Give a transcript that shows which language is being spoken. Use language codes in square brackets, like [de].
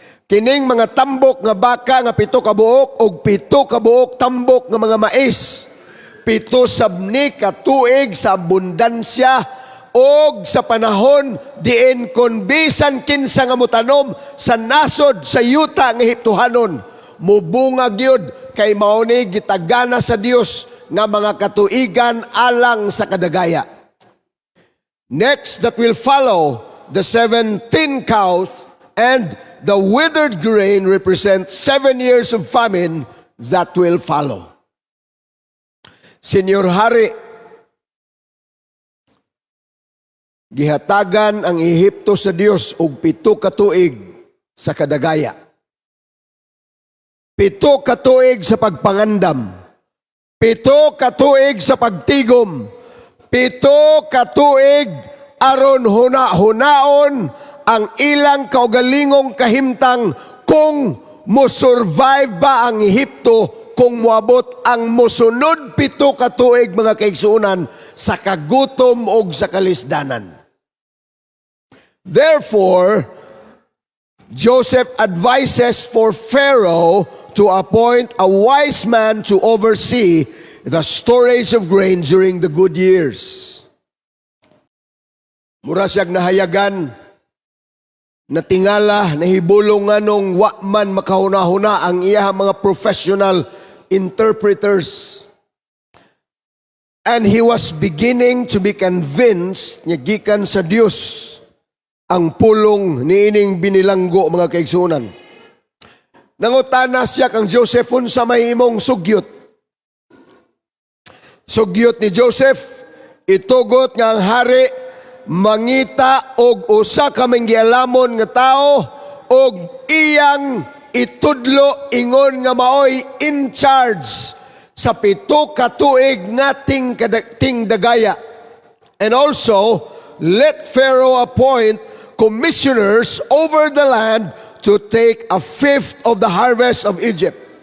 [ceb] Kining mga tambok nga baka nga 7 ka buok og 7 ka buok tambok nga mga mais, 7 sabni ka tuig sa abundansya og sa panahon diin kon bisan kinsa nga mutanom sa nasod sa yuta nga Ehiptohanon, mubunga gyud kay mao ni gitagana sa Dios nga mga katuigan alang sa kadagaya. [en] Next that will follow, the 17 cows and the withered grain represent 7 years of famine that will follow. [ceb] Senior hari, gihatagan ang Ehipto sa Dios og 7 ka tuig sa kadagaya. 7 ka tuig sa pagpangandam. 7 ka tuig sa pagtigom. 7 ka tuig aron huna-hunaon ang ilang kaugalingong kahimtang kung mo-survive ba ang Ehipto kung moabot ang mosunod 7 ka tuig, mga kaigsuonan, sa kagutom o sa kalisdanan. [en] Therefore, Joseph advises for Pharaoh to appoint a wise man to oversee the storage of grain during the good years. [ceb] Mura siyag nahayagan, natingala, nahibulong nga nung wa man makahuna-huna ang iya mga professional interpreters. [en] And he was beginning to be convinced [ceb] nga gikan sa Dios ang pulong niining binilanggo mga kaigsunan. Nangutana siya kang Joseph unsa may imong sugyot. Sugyot ni Joseph, itugot nga ang hari mangita og usa ka manggialamon nga tao og iyang itudlo ingon nga maoy in charge sa 7 ka tuig nga ting dagaya. [en] And also, let Pharaoh appoint commissioners over the land to take 1/5 of the harvest of Egypt.